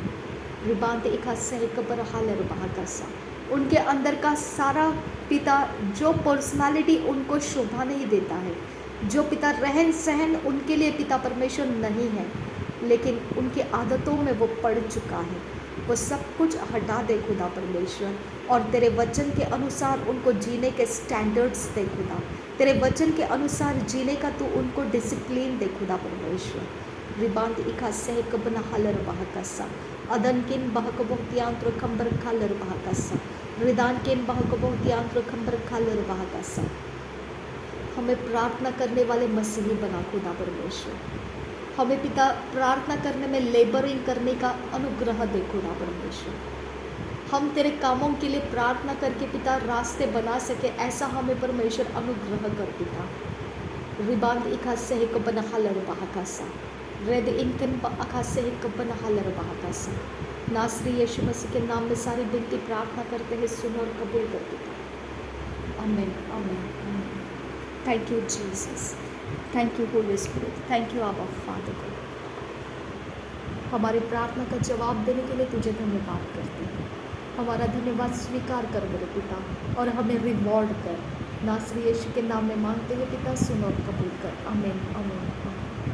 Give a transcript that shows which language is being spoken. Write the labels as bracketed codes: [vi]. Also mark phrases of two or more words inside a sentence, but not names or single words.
[hi] रिबांत एका सह कबर हालर बहाकसा, उनके अंदर का सारा पिता जो पर्सनालिटी उनको शोभा नहीं देता है, जो पिता रहन सहन उनके लिए पिता परमेश्वर नहीं है, लेकिन उनकी आदतों में वो पड़ चुका है, वो सब कुछ हटा दे खुदा परमेश्वर, और तेरे वचन के अनुसार उनको जीने के स्टैंडर्ड्स दे खुदा। तेरे वचन के अनुसार जीने का तू उनको डिसिप्लिन दे खुदा परमेश्वर। रिबांद इका सह कबना हलर बहकसा अदन किन बहक बहुतियांत्र खंबर खालर बहकसा रिदान किन बहक बहुतियांत्र खंबर खालर बहकसा। हमें प्रार्थना करने वाले मसीही बना खुदा परमेश्वर। हमें पिता प्रार्थना करने में लेबरिंग करने का अनुग्रह दे खुदा परमेश्वर। हम तेरे कामों के लिए प्रार्थना करके पिता रास्ते बना सके, ऐसा हमें परमेश्वर अनुग्रह कर पिता। रिबांद इका सह कबना हलर बहकसा रेद इनकन अखा सह कबना हलर बहकसा। नासरी यीशु मसीह के नाम में सारी विनती प्रार्थना करते हैं, सुनो और कबूल कर पिता। आमीन आमीन आमीन। [en] thank you Jesus, thank you Holy Spirit, thank you Abba Father को। [hi] हमारी प्रार्थना का जवाब देने के लिए तुझे धन्यवाद करते हैं। हमारा धन्यवाद स्वीकार कर मेरे पिता और हमें रिवॉर्ड कर। नासरी यीशु के नाम में मांगते हैं पिता, सुनो और कबूल कर। आमीन आमीन आमीन।